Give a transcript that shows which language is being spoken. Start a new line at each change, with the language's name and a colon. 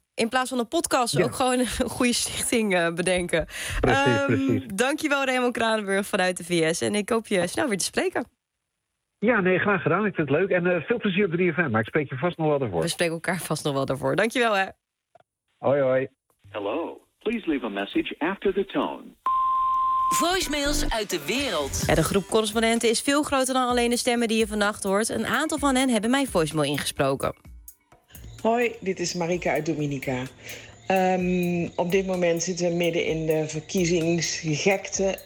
Dutch: In plaats van een podcast ook gewoon een goede stichting bedenken. Precies. Dankjewel Raymond Kranenburg vanuit de VS. En ik hoop je snel weer te spreken. Ja, nee, graag gedaan. Ik vind het leuk. En veel plezier op 3FM. Maar ik spreek je vast nog wel daarvoor. We spreken elkaar vast nog wel daarvoor. Dankjewel, hè. Hoi, hoi.
English: Hello. Please leave a message after the tone.
Dutch: Voicemails uit de wereld. Ja, de groep correspondenten is veel groter dan alleen de stemmen die je vannacht hoort. Een aantal van hen hebben mijn voicemail ingesproken. Hoi, dit is Marika uit Dominica. Op dit moment zitten we midden in de verkiezingsgekte.